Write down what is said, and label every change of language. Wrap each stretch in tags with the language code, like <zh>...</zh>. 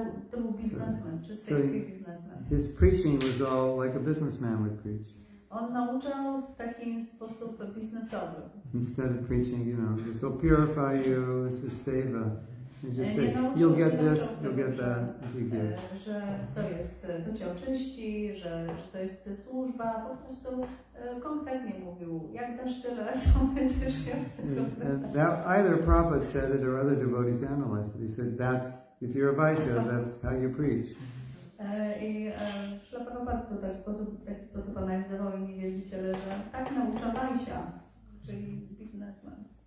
<pl>To był biznesmen, czysty biznesmen.</pl> <en>His preaching was all like a businessman would preach.</en> <pl>On nauczał w taki sposób biznesowy.</pl> <en>Instead of preaching, this will purify you, this is seva. You just say, you'll get this, you'll get that, if you give.</en> <pl>Że to Cię oczyści, że to jest służba, po prostu konkretnie mówił, jak dasz tyle, to będziesz miał z tego.</pl> <en>Either Prabhupada said it or other devotees analyzed it. He said, if you're a Vaishya, that's how you preach.</en> <pl>I Prabhupada to w taki sposób analizował inni wielbiciele, że tak naucza Vaishya, czyli biznesmen.</pl>